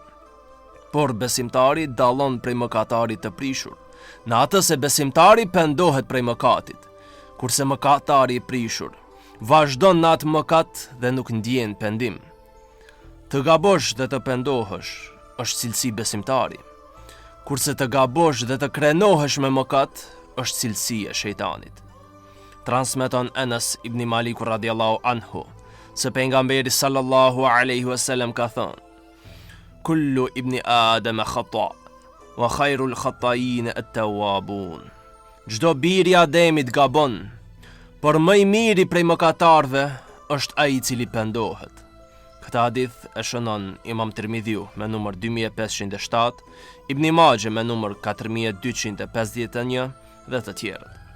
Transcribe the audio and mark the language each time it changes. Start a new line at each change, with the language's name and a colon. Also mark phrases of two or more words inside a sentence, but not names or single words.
Albanian: Por besimtari dallon prej mëkatarit të prishur, në atë se besimtari pendohet prej mëkatit, kurse mëkatari I prishur vazhdon në atë mëkat dhe nuk ndjen pendim. Të gabosh dhe të pendohesh është cilësi besimtari, kurse të gabosh dhe të krenohesh me mëkat është cilësi e shejtanit.
Arabic: Transmeton Anas ibn Malik رضي الله عنه
Albanian: se pejgamberi
Arabic: صلى الله عليه وسلم
Albanian: ka thënë:
Arabic: كل ابن آدم خطاء وخير الخطائين التوابون.
Albanian: Çdo biri I Ademit gabon, por më I miri prej mëkatarëve është ai I cili pendohet. Këtë hadith e shënon Imam Tirmidhiu me numër 2507, Ibn Majah me numër 4251 dhe të tjerët.